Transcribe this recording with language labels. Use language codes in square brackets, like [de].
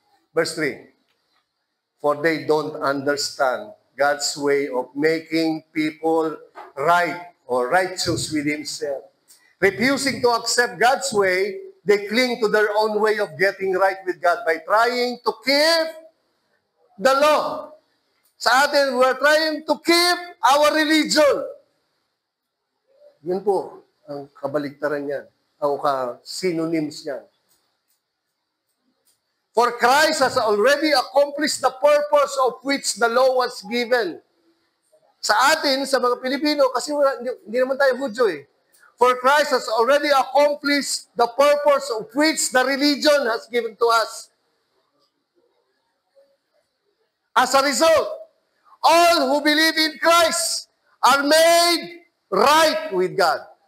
[en] Verse 3, for they don't understand God's way of making people right or righteous with Himself. Refusing to accept God's way, they cling to their own way of getting right with God by trying to keep the law. [tl] Sa atin, [en] we're trying to keep our religion. [tl] Yun po ang kabaligtaran niyan, ang synonyms niyan. [en] For Christ has already accomplished the purpose of which the law was given. [tl] Sa atin, sa mga Pilipino, kasi hindi naman tayo Hudyo eh. [en] For Christ has already accomplished the purpose of which the religion has given to us. As a result, all who believe in Christ are made right with God.